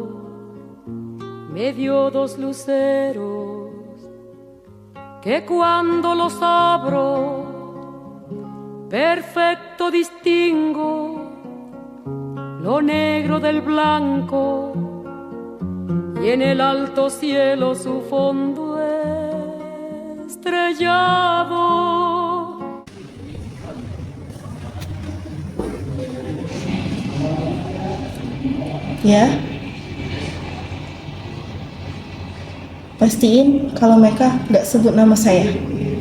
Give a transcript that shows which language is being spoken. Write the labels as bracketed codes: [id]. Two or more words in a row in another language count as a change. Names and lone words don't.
[es] me dio dos luceros que cuando los abro perfecto distingo lo negro del blanco y en el alto cielo su fondo estrellado. [id] Ya, pastiin kalau mereka nggak sebut nama saya.